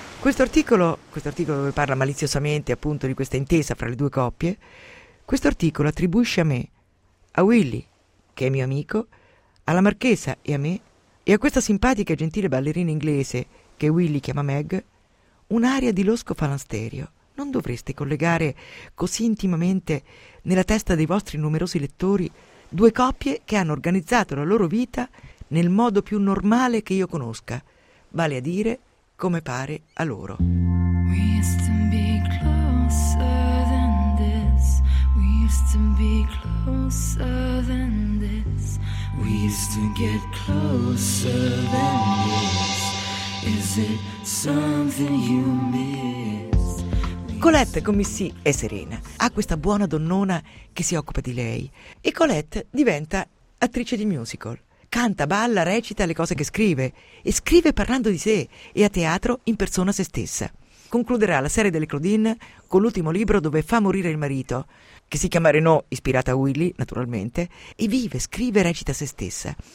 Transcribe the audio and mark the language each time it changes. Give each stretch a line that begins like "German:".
Italian: Questo articolo dove parla maliziosamente appunto di questa intesa fra le due coppie, questo articolo attribuisce a me, a Willy, che è mio amico, alla marchesa e a me, e a questa simpatica e gentile ballerina inglese, che Willy chiama Meg, un'aria di losco falansterio. Non dovreste collegare così intimamente nella testa dei vostri numerosi lettori due coppie che hanno organizzato la loro vita nel modo più normale che io conosca, vale a dire come pare a loro.
English: We used to be closer than this. We used to be closer than this. We used to get closer than this. Is it something you miss?
Italian: Colette con Missy è serena. Ha questa buona donnona che si occupa di lei. E Colette diventa attrice di musical. Canta, balla, recita le cose che scrive, e scrive parlando di sé, e a teatro in persona se stessa. Concluderà la serie delle Claudine con l'ultimo libro dove fa morire il marito, che si chiama Renaud, ispirata a Willy, naturalmente, e vive, scrive e recita se stessa.